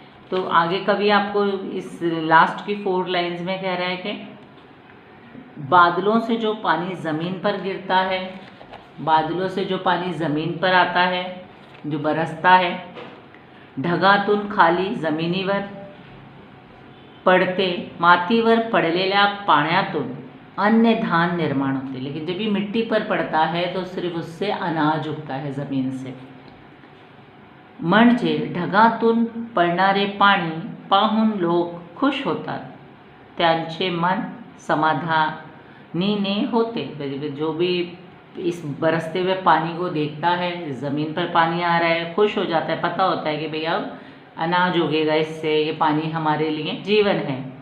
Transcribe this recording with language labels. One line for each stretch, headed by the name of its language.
Hindi: तो आगे कवि आपको इस लास्ट की 4 लाइन्स में कह रहा है कि बादलों से जो पानी ज़मीन पर गिरता है, बादलों से जो पानी ज़मीन पर आता है, जो बरसता है,
Marathi: ढगातून खाली जमिनीवर पडते, मातीवर पडलेल्या पाण्यातून अन्य धान निर्माण होते।
Hindi: लेकिन जब ये मिट्टी पर पड़ता है तो सिर्फ उससे अनाज उगता है ज़मीन से।
Marathi: म्हणजे ढगातून पडणारे पाणी पाहून लोक खुश होतात, त्यांचे मन समाधानीने होते।
Hindi: जो भी इस बरसते हुए पानी को देखता है, ज़मीन पर पानी आ रहा है, खुश हो जाता है, पता होता है कि भैया अब अनाज उगेगा इससे, ये पाणी हमारे लिए जीवन है।